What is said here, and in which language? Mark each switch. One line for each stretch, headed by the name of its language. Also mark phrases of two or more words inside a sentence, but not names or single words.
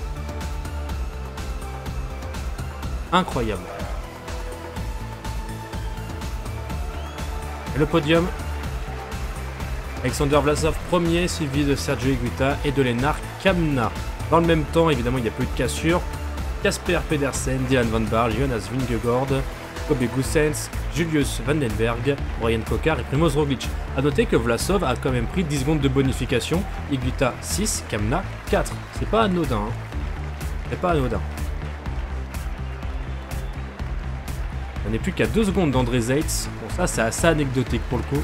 French: Incroyable. Et le podium. Alexander Vlasov premier, suivi de Sergio Higuita et de Lennart Kamna. Dans le même temps, évidemment, il n'y a pas eu de cassure. Casper Pedersen, Dylan Van Baarle, Jonas Vingegaard, Kobe Goossens, Julius Vandenberg, Brian Cocard et Primoz Roglic. A noter que Vlasov a quand même pris 10 secondes de bonification. Higuita 6, Kamna 4. C'est pas anodin. Hein. C'est pas anodin. On n'est plus qu'à 2 secondes d'André Zeitz. Bon, ça, c'est assez anecdotique pour le coup.